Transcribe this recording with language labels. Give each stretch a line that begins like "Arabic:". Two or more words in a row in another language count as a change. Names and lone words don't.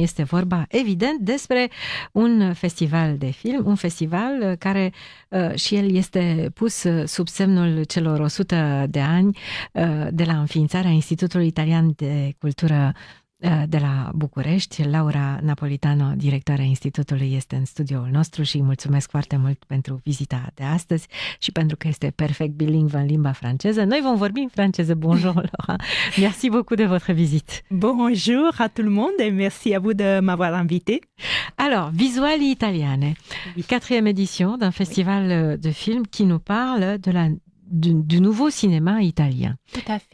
Romanian: Este vorba, evident, despre un festival de film, un festival care și el este pus sub semnul celor 100 de ani de la înființarea Institutului Italian de Cultură de la București. Laura Napolitano, directoarea Institutului, este în studioul nostru și îi mulțumesc foarte mult pentru vizita de astăzi și pentru că este perfect bilingvă în limba franceză. Noi vom vorbi în franceză.
French: Bonjour Laura. Merci beaucoup de votre visite. Bonjour à tout le monde et merci à vous de m'avoir invité. Alors, Visuali Italiane, quatrième édition d'un festival de films qui nous parle du nouveau cinéma italien. Tout à fait.